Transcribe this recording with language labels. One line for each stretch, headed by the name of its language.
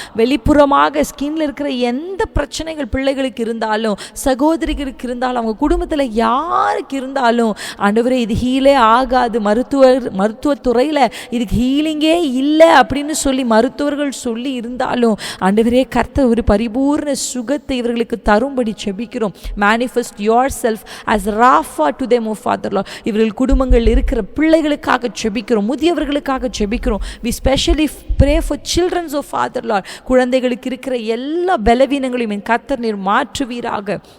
Tamil: வெளிப்புறமாக ஸ்கின்ல இருக்கிற எந்த பிரச்சனைகள் பிள்ளைகளுக்கு இருந்தாலும், சகோதரிகளுக்கு இருந்தாலும், அவங்க குடும்பத்தில் யாருக்கு இருந்தாலும் ஆண்டவரே இது ஹீலே ஆகாது, மருத்துவத்துறையில் இதுக்கு ஹீலிங்கே இல்லை அப்படின்னு சொல்லி மருத்துவர்கள் சொல்லி இருந்தாலும் ஆண்டவரே கர்த்தர் ஒரு பரிபூர்ண சுகத்தை இவர்களுக்கு தரும்படி ஜெபிக்கிறோம்.
English: Manifest yourself as Rapha to them, O Father Lord.
Tamil: இவர்கள் குடும்பங்கள் இருக்கிற பிள்ளைகளுக்காக ஜெபிக்கிறோம், முதியவர்களுக்காக ஜெபிக்கிறோம்.
English: we specially pray for children, O Father Lord.
Tamil: குழந்தைகளுக்கு இருக்கிற எல்லா பலவீனங்களையும் என் கர்த்தர் நீர் மாற்றுவீராக.